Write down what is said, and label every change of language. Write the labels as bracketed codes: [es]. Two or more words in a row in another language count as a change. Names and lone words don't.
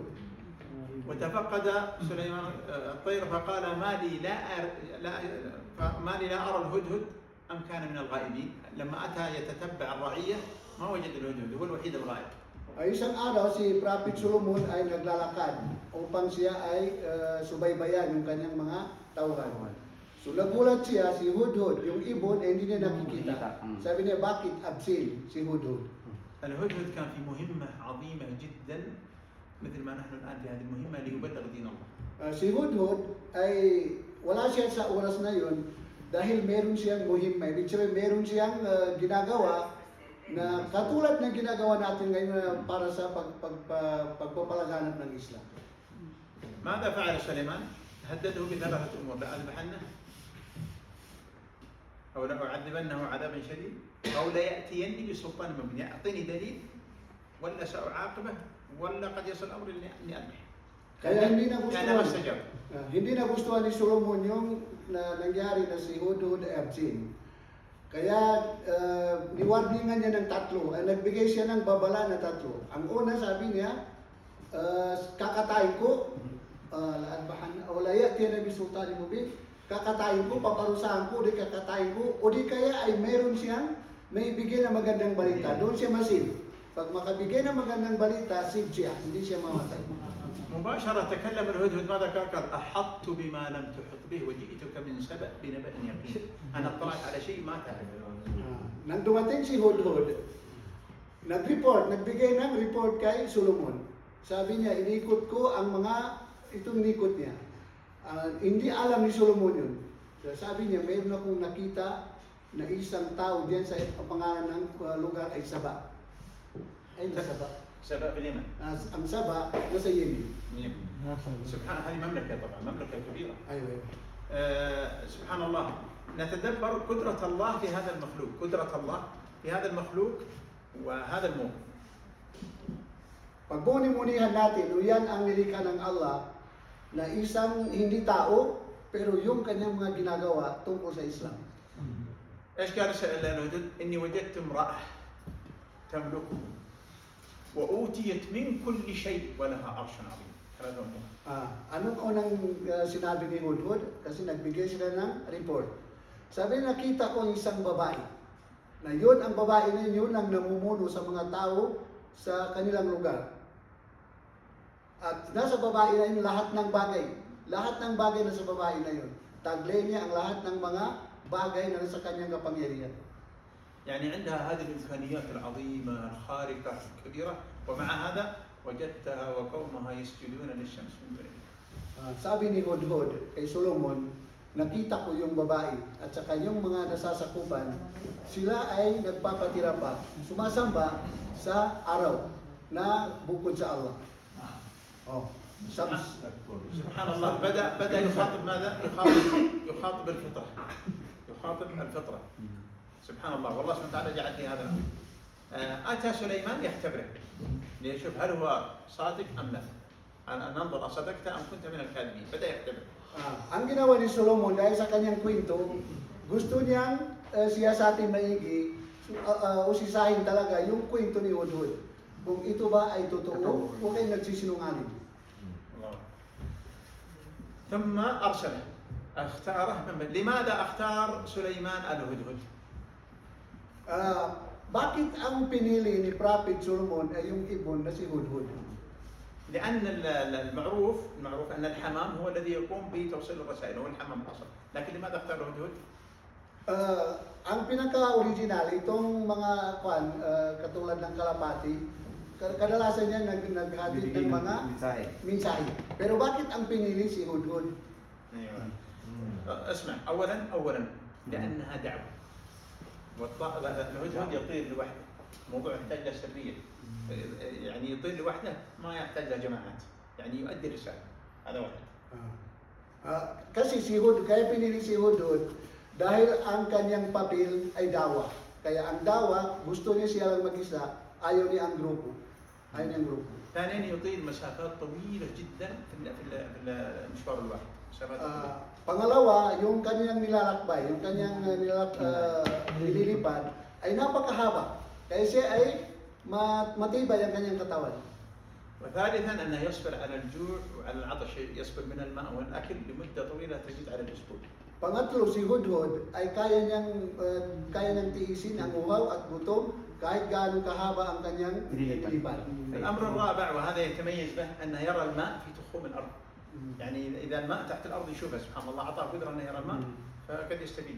[ar] وتفقد سليمان الطير فقال ما لي لا أرى الهدهد أم كان من الغائبين. لما أتى يتتبع الرعية ما وجد الهدهد، هو الوحيد الغائب. [tl] Ay isang araw si Prophet Solomon ay naglalakad upang siya ay subaybayan yung kanyang mga tauhan. So nagulat siya, si Hudhud, yung ibon, ay hindi niya nakikita. Sabi niya, bakit absent si Hudhud? [ar] الهدهد كان في مهمة عظيمة جدا مثل ما نحن الآن في هذه المهمة ليبلغ دين الله. [tl] Si Hudhud ay wala siya sa oras na yun dahil meron siyang muhimma. Ibig sabihin, meron siyang ginagawa na katulad ng ginagawa natin ngayon para sa pagpapalaganap ng Islam. [ar] ماذا فعل سليمان؟ هدده بثلاثة أمور: لأذبحنه أو لأعذبنه عذابا شديد أو ليأتيني بسلطان مبين. أعطيني دليل ولا سأعاقبه ولا قد يصل الأمر إني أذبح. [tl] Kaya hindi nagustuhan ni Solomon yung nangyari na si Hudhud ay absent. Kaya niwarningan niya ng tatlo. Nagbigay siya ng babala na tatlo. Ang una sabi niya, kakatayin ko, o [ar] ليأتيني بسلطان مبين, [tl] kakatayin ko, paparusahan ko, di kakatayin ko, o di kaya ay meron siyang may ibigay na magandang balita. Doon siya masin. Pag makabigay na magandang balita, save siya, hindi siya mamatay. [ar] مباشرة تكلم الهدهد ماذا قال؟ أحطت بما لم تحط به وجئتك من سبأ بنبأ يقين. أنا اطلعت على شيء ما تعرف. [tl] Nang dumating si Hudhud, nagbigay ng report kay Solomon. Sabi niya, inikot ko ang itong nikot niya. Hindi alam ni Solomon yun. So, sabi niya, mayroon akong nakita na isang tao diyan sa pangalan ng lugar ay Saba. Ay, Saba. [ar] سبأ في اليمن. [tl] Ang Saba nasa Yemen. [ar] سبحان هذه مملكة طبعا مملكة كبيرة. [tl] Ayun. [ar] سبحان الله نتدبر قدرة الله في هذا المخلوق، قدرة الله في هذا المخلوق وهذا الموقف. [tl] Pagmuni-munihan natin, yan ang nilikha ng Allah na isang hindi tao, pero yung kanyang mga ginagawa tungkol sa Islam. [ar] ايش قال الهدهد؟ اني وجدت امرأة تملكه وأوتيت من كل شيء ولها عرش عظيم. [tl] Anong unang sinabi ni Hudhud? Kasi nagbigay sila ng report. Sabi, nakita ko isang babae. Na yun, ang babae na yun ang namumuno sa mga tao sa kanilang lugar. At nasa babae na yun lahat ng bagay. Lahat ng bagay na sa babae na yun. Taglay niya ang lahat ng mga bagay na nasa kanyang kapangyarihan. [ar] يعني عندها هذه الإمكانيات العظيمة الخارقة الكبيرة ومع هذا وجدتها وقومها يسجدون للشمس من دون الله. [tl] Sabi ni Hudhud kay Solomon, nakita ko yung babae at saka yung mga nasasakupan, sila ay nagpapatira pa, sumasamba sa araw na bukod sa Allah. [ar] سبحان الله بدأ يخاطب ماذا؟ يخاطب الفطرة. يخاطب الفطرة. سبحان الله والله سبحانه وتعالى جعل في هذا الأمر. أتى سليمان يختبره ليشوف هل هو صادق أم لا. أن ننظر أصدقت أم كنت من الكاذبين. بدأ يختبره. [tl] Ang ginawa ni Solomon dahil sa kanyang kwento, gusto niyang siyasatin maigi, usisahin talaga yung kwento ni Hudhud. Kung ito ba ay totoo o kay nagsisinungaling. [ar] ثم أرسله اختاره لماذا اختار سليمان الهدهد؟ [tl] Bakit ang pinili ni Prophet Solomon ay yung ibon na si Hudhud? [ar] لأن المعروف أن الحمام هو الذي يقوم بتوصيل الرسائل هو الحمام الأصل، لكن لماذا اختار الهدهد؟ [tl] Ang pinaka-original, itong mga katulad ng kalapati, kadalasan niya naghatid ng mga mensahe. Pero bakit ang pinili si Hudhud? [ar] اسمع أولا لأنها دعوة. الهدهد يطير لوحده، موضوع يحتاج له سرية. يعني يطير لوحده ما يحتاج له جماعات، يعني يؤدي رسالة. هذا واحد. [tl] Kasi si Hudhud, kaya pinili si Hudhud dahil ang kanyang papel ay dawa. Kaya ang dawa, gusto niya siya lang mag-isa, ayaw niya ang grupo. Ayaw niya ang grupo. [ar] ثانيا يطيل مسافات طويلة جدا في المشوار الواحد. [tl] Pangalawa, yung kanyang nilalakbay, yung kanyang nililipad ay napakahaba. Kaya siya ay matibay ang kanyang katawan. [ar] وثالثا أنه يصبر على الجوع وعلى العطش، يصبر من الماء والأكل لمدة طويلة تزيد على الأسبوع. [tl] Pangatlo, si Hudhud ay kaya niyang tiisin ang uhaw at gutom kahit gaano kahaba ang kanyang nililipad. [ar] الأمر الرابع وهذا يتميز به أنه يرى الماء في تخوم الأرض. يعني إذا الماء تحت الأرض يشوفه سبحان الله أعطاه قدرة أنه يرى الماء فقد يستفيد.